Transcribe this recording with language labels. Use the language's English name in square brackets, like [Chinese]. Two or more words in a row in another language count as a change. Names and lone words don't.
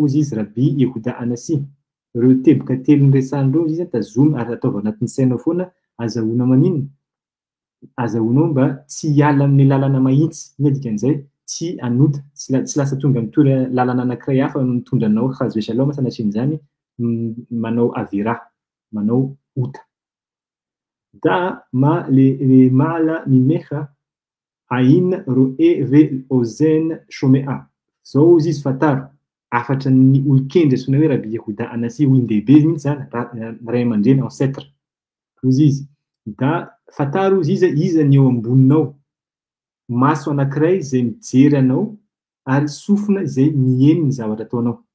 [Malagasy] ozy izy Rabbi Yehuda Anasi reo teboka telo niresan'ireo izy tazomy ary ataova anatin'ny sainao foana azahoana manino azahoanao mba tsy hiala amin'ny lalana mahitsy iny dikan'izay tsy anota tsy lasa tonga mitondra lalana anankiray hafa mitondra anao [Hebrew] hazo shalom [Malagasy] sanatrin'izany manao avera manao ota [Hebrew] da ma le mala mimeha ain roe ve ozen shomea [Malagasy] zao izy izy fataro afatra ny olon-kendry antsoina hoe Rabbi Yehuda Anasi olon-dehibe mihitsy zany ray aman-dreny ancêtre ozy izy da fataro izy ny eo amboninao maso anankiray izay mijery anao ary sofina izay mihaino ny zavatra ataonao